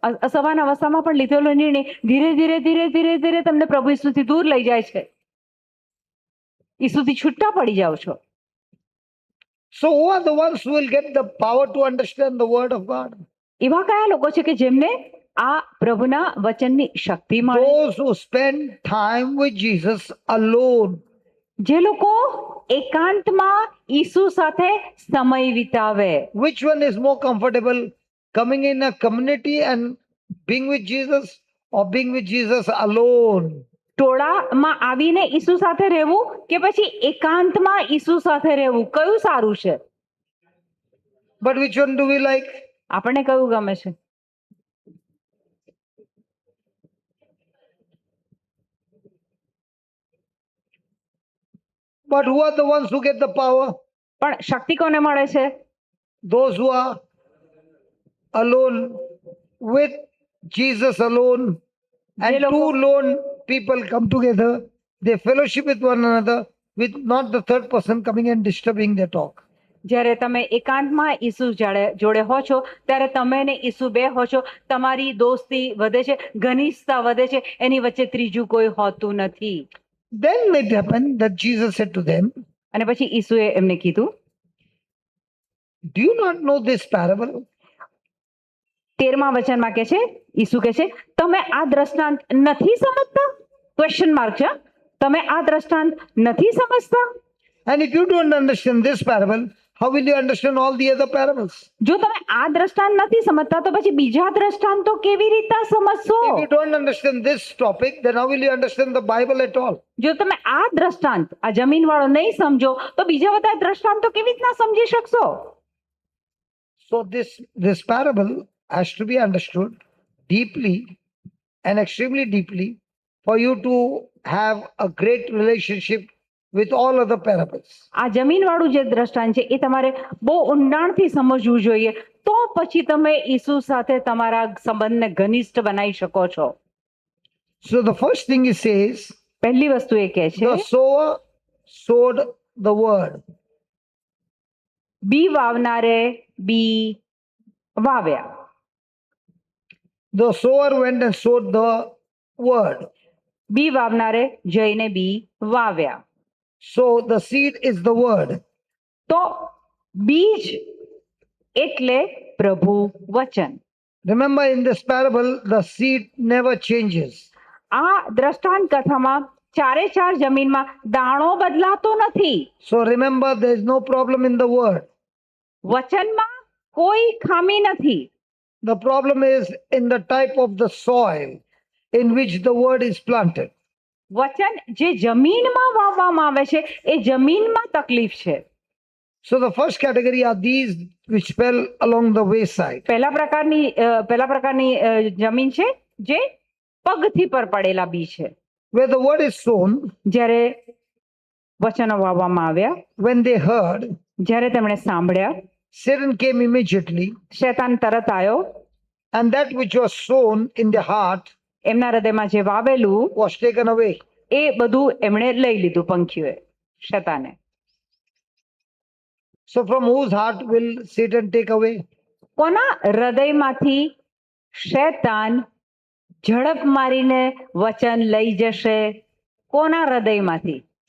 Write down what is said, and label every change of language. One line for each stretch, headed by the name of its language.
Gujarati: અસભાન અવસ્થામાં પણ લીધેલો નિર્ણય ધીરે ધીરે તમને પ્રભુ ઈસુથી દૂર લઈ જાય છે. ઈસુથી છૂટા પડી જાઓ છો.
English: So, who are the ones who will get the power to understand the word of God?
Gujarati: એવા કયા લોકો છે કે જેમને આ પ્રભુના વચનની શક્તિ મળે?
English: Those who spend time with Jesus alone.
Gujarati: જે લોકો એકાંતમાં ઈસુ સાથે સમય વિતાવે.
English: Which one is more comfortable, coming in a community and being with Jesus, or being with Jesus alone?
Gujarati: ટોળામાં આવીને ઈસુ સાથે રહેવું કે પછી એકાંતમાં ઈસુ સાથે રહેવું, કયું સારું છે?
English: But which one do we like?
Gujarati: આપણને કયું ગમે છે?
English: But who are the ones who get the power?
Gujarati: પણ શક્તિ કોને મળે છે?
English: Those who are alone with Jesus alone, and
Gujarati: જે લોકો-
English: two lone people come together, they fellowship with one another, with not the third person coming and disturbing their talk.
Gujarati: જ્યારે તમે એકાંતમાં ઈસુ જોડે હો છો ત્યારે તમે ને ઈસુ બે હો છો, તમારી દોસ્તી વધે છે, ઘનિષ્ઠતા વધે છે, એની વચ્ચે ત્રીજું કોઈ હોતું નથી.
English: Then it happened that Jesus said to them,
Gujarati: અને પછી ઈસુએ એમને કીધું,
English: do you not know this parable?
Gujarati: 13મા વચનમાં કે છે, ઈસુ કે છે, તમે આ દ્રષ્ટાંત નથી સમજતા? ક્વેશ્ચન માર્ક છે. તમે આ દ્રષ્ટાંત નથી સમજતા?
English: And if you don't understand this parable, how will you understand all the other parables?
Gujarati: જો તમે આ દ્રષ્ટાંત નથી સમજતા તો પછી બીજા દ્રષ્ટાંતો કેવી રીતે સમજશો?
English: If you don't understand this topic, then how will you understand the Bible at all?
Gujarati: જો તમે આ દ્રષ્ટાંત, આ જમીન વાળો નહીં સમજો તો બીજા બધા દ્રષ્ટાંતો કેવી રીતના સમજી શકશો?
English: So this parable has to be understood deeply and extremely deeply for you to have a great relationship with all other parables.
Gujarati: આ જમીન વાળું જે દ્રષ્ટાંત છે એ તમારે બહુ ઊંડાણથી સમજવું જોઈએ, તો પછી તમે ઈસુ સાથે તમારા સંબંધને ઘનિષ્ઠ બનાવી શકો છો.
English: So the first thing he says,
Gujarati: પહેલી વસ્તુ એ કહે છે,
English: the sower sowed the word.
Gujarati: બી વાવનારે બી વાવ્યા.
English: The sower went and sowed the word.
Gujarati: બી વાવનારે જઈને બી વાવ્યા.
English: So the seed is the word.
Gujarati: તો બીજ એટલે પ્રભુ વચન.
English: Remember, in this parable, the seed never changes.
Gujarati: આ દ્રષ્ટાંત કથામાં ચારે ચાર જમીનમાં દાણો બદલાતો નથી.
English: So remember, there is no problem in the word.
Gujarati: વચનમાં કોઈ ખામી નથી.
English: The problem is in the type of the soil in which the word is planted.
Gujarati: વચન જે જમીનમાં વાવવામાં આવે છે એ જમીનમાં તકલીફ છે.
English: So the first category are these which fell along the wayside.
Gujarati: પહેલા પ્રકારની જમીન છે જે પગથી પર પડેલા બી છે.
English: Where the word is sown,
Gujarati: જ્યારે વચનો વાવવામાં આવ્યા,
English: when they heard,
Gujarati: જ્યારે તેમણે સાંભળ્યા,
English: Satan came immediately,
Gujarati: શૈતાન તરત આવ્યો,
English: and that which was sown in the heart
Gujarati: એમના હૃદયમાં જે વાવેલું
English: was taken away.
Gujarati: એ બધું એમણે લઈ લીધું પંખીઓએ, શૈતાને.
English: So from whose heart will Satan take away?
Gujarati: કોના હૃદયમાંથી શૈતાન ઝડપ મારીને વચન લઈ જશે? કોના હૃદયમાંથી?